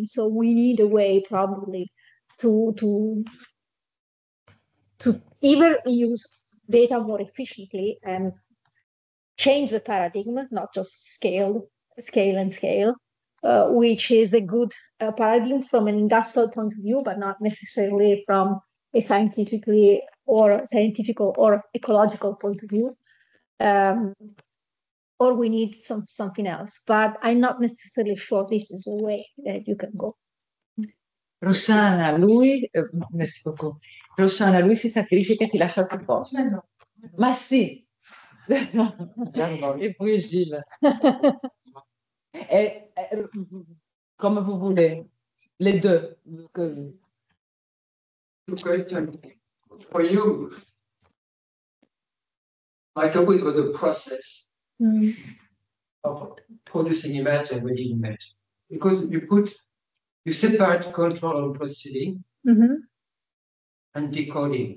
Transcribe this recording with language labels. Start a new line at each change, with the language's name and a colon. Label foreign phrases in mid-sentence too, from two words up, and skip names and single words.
English: So we need a way probably to either use data more efficiently and change the paradigm, not just scale, which is a good paradigm from an industrial point of view, but not necessarily from a scientific or ecological point of view, or we need something else. But I'm not necessarily sure this is a way that you can go.
French: Rossana, merci beaucoup.
Italian: Rossana, lui si sacrifica e ti lascia al tuo posto. Ma sì,
French: Et puis Gilles. Et, comme vous voulez, les deux.
English: For you, like always, was a process of producing image and reading image, because you separate control and proceeding and decoding.